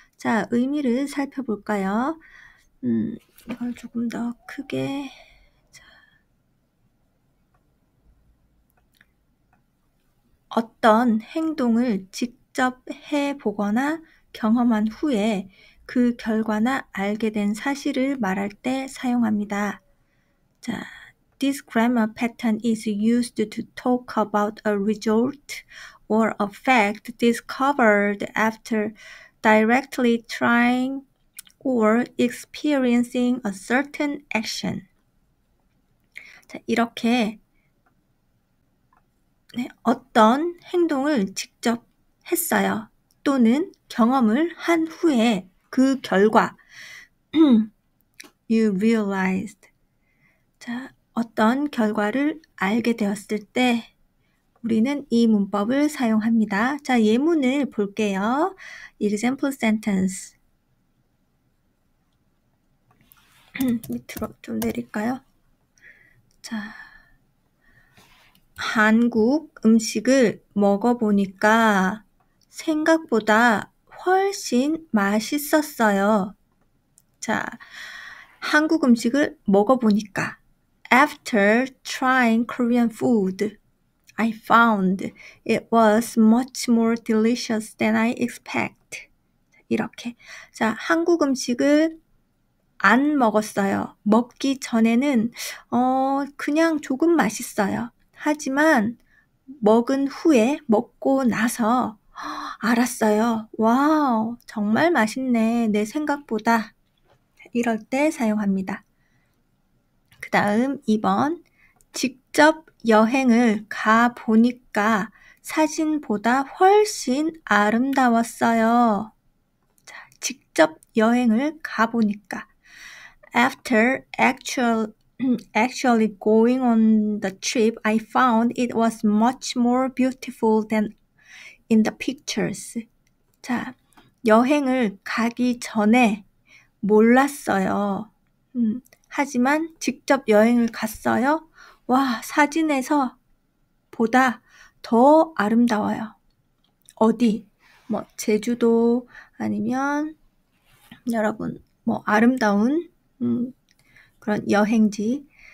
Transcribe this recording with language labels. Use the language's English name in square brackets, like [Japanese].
[Korean] 자, 의미를 살펴볼까요? 이걸 조금 더 크게 어떤 행동을 직접 해보거나 경험한 후에 그 결과나 알게 된 사실을 말할 때 사용합니다. [English] 자, this grammar pattern is used to talk about a result or a fact discovered after directly trying or experiencing a certain action. [Korean] 자, 이렇게 어떤 행동을 직접 했어요. 또는 경험을 한 후에 그 결과 [English] you realized [Korean] 자, 어떤 결과를 알게 되었을 때 우리는 이 문법을 사용합니다. 자, 예문을 볼게요. [English] Example sentence [Korean] 밑으로 좀 내릴까요? 자, 한국 음식을 먹어보니까 생각보다 훨씬 맛있었어요. 자, 한국 음식을 먹어보니까 [English] After trying Korean food, I found it was much more delicious than I expect. [Korean] 이렇게. 자, 한국 음식을 안 먹었어요. 먹기 전에는 그냥 조금 맛있어요. 하지만 먹은 후에 먹고 나서 알았어요. 와우, 정말 맛있네. 내 생각보다. 이럴 때 사용합니다. 그 다음 2번. 직접 여행을 가보니까 사진보다 훨씬 아름다웠어요. 자, 직접 여행을 가보니까 [English] After actually going on the trip, I found it was much more beautiful than in the pictures. [Korean] 자, 여행을 가기 전에 몰랐어요. 하지만 직접 여행을 갔어요. 와, 사진에서 보다 더 아름다워요. 어디? 제주도 아니면 여러분 아름다운 그런 여행지.